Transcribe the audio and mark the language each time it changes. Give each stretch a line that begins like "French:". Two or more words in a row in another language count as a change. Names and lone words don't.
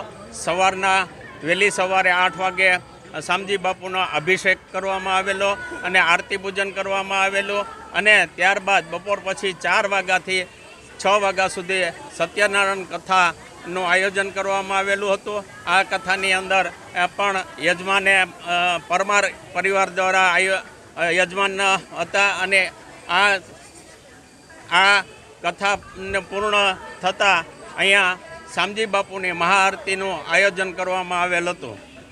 Gujarati: સવારના વહેલી સવારે 8 વાગે શ્યામજી બાપુનો અભિષેક કરવામાં આવેલો અને આરતી પૂજન કરવામાં આવેલું અને ત્યારબાદ બપોર પછી 4 વાગ્યાથી 6 વાગ્યા સુધી સત્યનારાયણ કથાનું આયોજન કરવામાં આવેલું હતું। આ કથાની અંદર પણ યજમાને પરમાર પરિવાર દ્વારા યજમાન હતા અને આ કથા પૂર્ણ થતાં અહીંયા શ્યામજી બાપુની મહાઆરતીનું આયોજન કરવામાં આવેલ હતું।